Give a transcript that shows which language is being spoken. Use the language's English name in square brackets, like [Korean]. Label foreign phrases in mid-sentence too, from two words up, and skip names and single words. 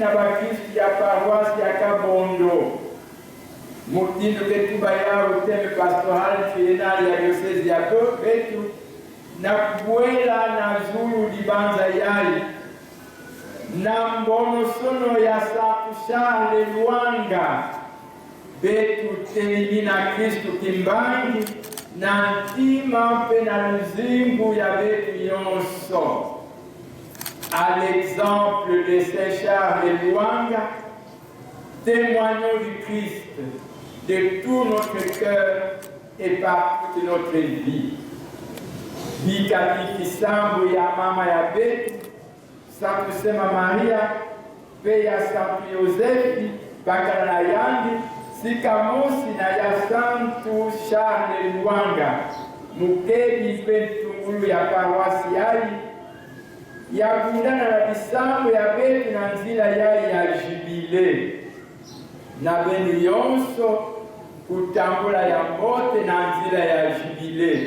[Kongo] bakristu ya paroisse ya Kabondo mutindo ketuba yao teme pastoral trienal ya diosezi ya Betu na kubuela na zulu libanza yali na mbono sono ya Santu Charles Lwanga Betu telimina Kristu Kimbangi na ntima mpe na luzingu ya Betu yonso. [French] À l'exemple de Saint Charles Lwanga, témoignons du Christ de tout notre cœur et par toute notre vie. [Kongo] Bikati kisambu ya mama ya Betu, Santu Sema Maria, pe ya Santu Yosefi, bakana yandi, sikamosi na ya Santu Charles Lwanga, mukebi pe tungulu ya paroisi yali, ya kundana na bisambu ya Betu na nzila yali ya jubile, na beni yonso kutambula ya mbote na nzila ya jubile.